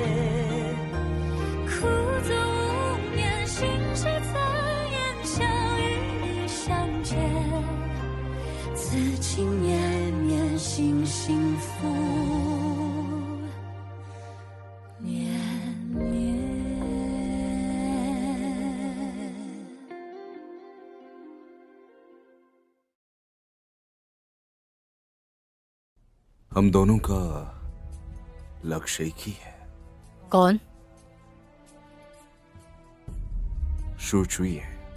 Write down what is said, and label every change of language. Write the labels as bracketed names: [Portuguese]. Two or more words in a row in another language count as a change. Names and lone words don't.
[Chinese] 苦纵无眠，心事残言，相与你相见，此情绵绵，心幸福绵绵。 [Hindi] हम दोनों का लक्ष्य एक ही है। कौन? शू चुई है।